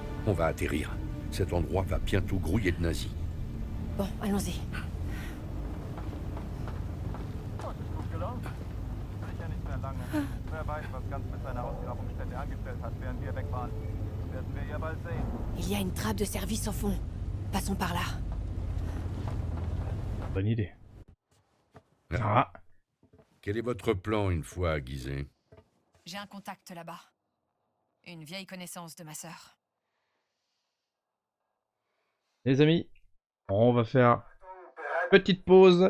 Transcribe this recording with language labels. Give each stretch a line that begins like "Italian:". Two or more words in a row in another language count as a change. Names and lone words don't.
French: On va atterrir. Cet endroit va bientôt grouiller de nazis. Bon, allons-y.
German: Gut gelaunt? Sicher nicht mehr lange. Wer weiß, was Ganz mit seiner Ausgrabungsstätte angestellt hat, während wir weg waren. Werden wir ja bald sehen.
French: Il y a une trappe de service au fond. Passons par là. Bonne idée. Ah, Quel est votre plan une fois aiguisé? J'ai un contact là-bas. Une vieille connaissance de ma sœur. les amis, on va faire une petite pause.